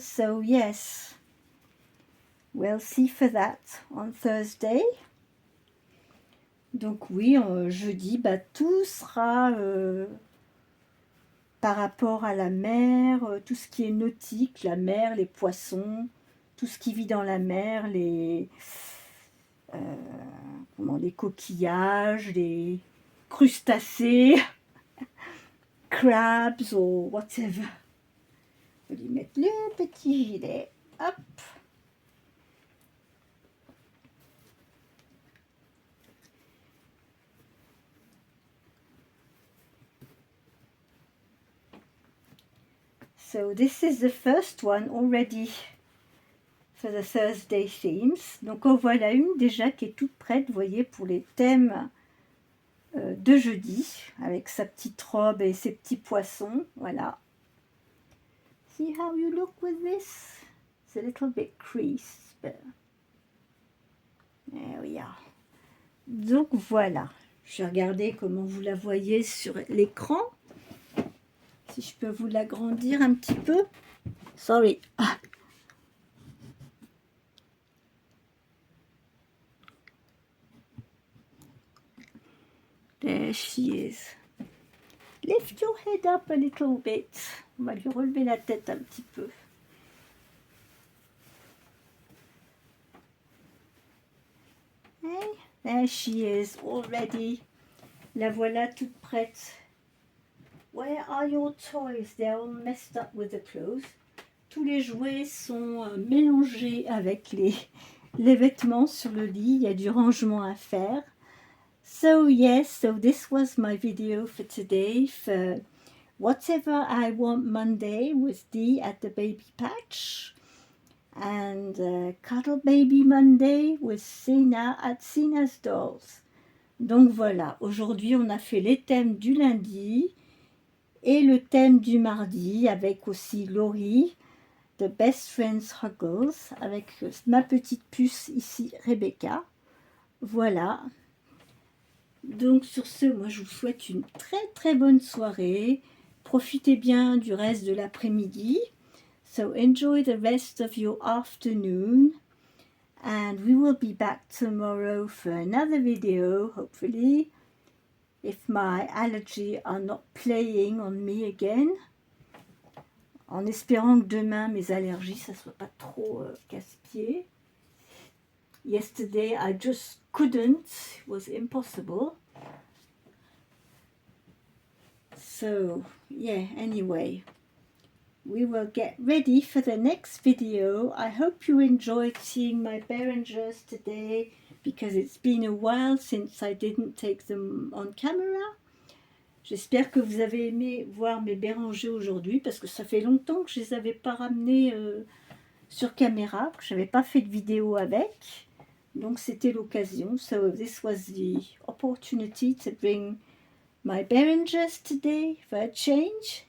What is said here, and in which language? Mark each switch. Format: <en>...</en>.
<en>So yes, we'll see for that on Thursday.</en> <fr>Donc oui, jeudi, tout sera par rapport à la mer, tout ce qui est nautique, la mer, les poissons, tout ce qui vit dans la mer, les coquillages, les crustacés, crabs ou whatever. Je vais lui mettre le petit gilet. Hop.</fr> <en>So this is the first one already for the Thursday themes.</en> <fr>Donc en voilà une déjà qui est toute prête, vous voyez, pour les thèmes de jeudi, avec sa petite robe et ses petits poissons, voilà.</fr> <en>See how you look with this? It's a little bit creased, but there we are.</en> <fr>Donc voilà, je vais regarder comment vous la voyez sur l'écran. Si je peux vous l'agrandir un petit peu.</fr> <en>Sorry. Ah. There she is. Lift your head up a little bit.</en> <fr>On va lui relever la tête un petit peu.</fr> <en>Hey, there she is already.</en> <fr>La voilà toute prête.</fr> <en>Where are your toys? They're all messed up with the clothes.</en> <fr>Tous les jouets sont mélangés avec les vêtements sur le lit. Il y a du rangement à faire.</fr> <en>So yes, so this was my video for today for Whatever I Want Monday with Dee at the Baby Patch, and Cuddle Baby Monday with Sina at Sina's Dolls.</en> <fr>Donc voilà, aujourd'hui on a fait les thèmes du lundi et le thème du mardi avec aussi Laurie, The Best Friends Huggles, avec ma petite puce ici, Rebecca. Voilà. Donc sur ce, moi je vous souhaite une très très bonne soirée. Profitez bien du reste de l'après-midi.</fr> <en>So enjoy the rest of your afternoon. And we will be back tomorrow for another video, hopefully, if my allergies are not playing on me again.</en> <fr>En espérant que demain mes allergies, ça soit pas trop casse-pied.</fr> <en>Yesterday I just couldn't, it was impossible. So yeah, anyway, we will get ready for the next video. I hope you enjoyed seeing my Berengers today, because it's been a while since I didn't take them on camera.</en> <fr>J'espère que vous avez aimé voir mes Bérengers aujourd'hui, parce que ça fait longtemps que je les avais pas ramenés sur caméra, que je n'avais pas fait de vidéo avec. Donc c'était l'occasion.</fr> <en>So this was the opportunity to bring my Berengers today for a change.</en>